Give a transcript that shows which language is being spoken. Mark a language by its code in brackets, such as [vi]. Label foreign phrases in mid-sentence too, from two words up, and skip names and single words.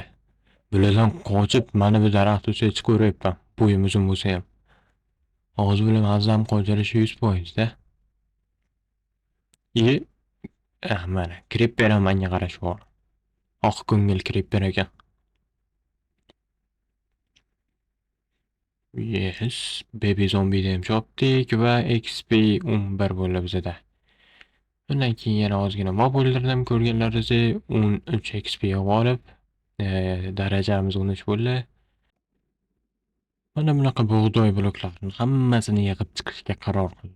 [uz] Bulardan qochib mana bu daraxt ustiga chiqib ko'ryapman. Bo'yim uzun bo'lsa ham. Hozir bilan mazam qoldirilishi 100% da. Mana Creeper ham menga qarash bor. Oq ko'ngil Creeper ekan. Yes, [en] baby zombie [uz] ham chopdik va XP 11 bo'ldi bizda. Undan keyin yana ozgina mob o'ldirdim, ko'rganlaringizdek 13 XP olib, darajamiz 13 bo'ldi. Mana bunaqa bug'doy bloklarni hammasini yig'ib chiqishga qaror qildim.